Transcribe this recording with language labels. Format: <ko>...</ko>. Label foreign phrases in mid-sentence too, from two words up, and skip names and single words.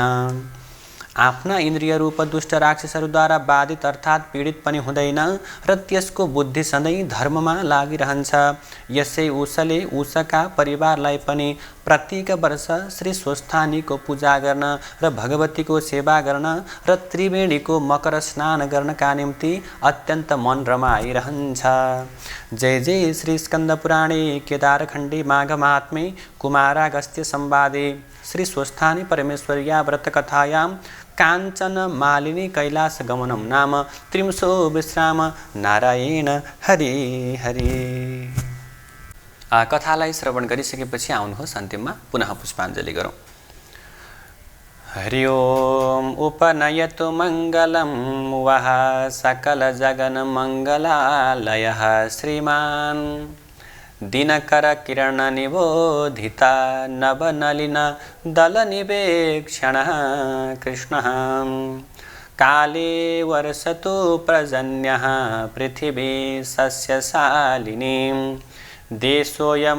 <ne>आफ्ना इन्द्रिय रूप दुष्ट राक्षसहरूद्वारा बाधित अर्थात् पीडित पनि हुँदैन र त्यसको बुद्धि सधैँ धर्ममा लागिरहन्छ। यसै उसले उसका परिवारलाई पनि प्रत्येक वर्ष श्री स्वस्थानीको पूजा गर्न र भगवतीको सेवा गर्न र त्रिवेणीको मकर स्नान गर्नका निम्ति अत्यन्त मन रमाइरहन्छ।</ne> <sa>जय जय श्री स्कन्द पुराणे केदारखण्डे माघ महात्म्ये कुमारागस्त्य संवादे श्री स्वस्थानी परमेश्वर्या व्रतकथायां काञ्चन मालिनी कैलास गमनम नाम 300 विश्राम।</sa> <ne>नारायण हरि हरि। कथालाई श्रवण गरिसकेपछि आउनुहोस् अन्तिममा पुनः पुष्पाञ्जलि गरौँ।</ne> <sa>हरि ओम उपनयतु मङ्गलं वः सकल जगन मङ्गलालयः श्रीमान् दिनकर किरण निबोधिता नवनलिन दलनिवेक्षणः कृष्णः काले वर्षतु पर्जन्यः पृथिवी सस्यशालिनी देशोऽयं</sa>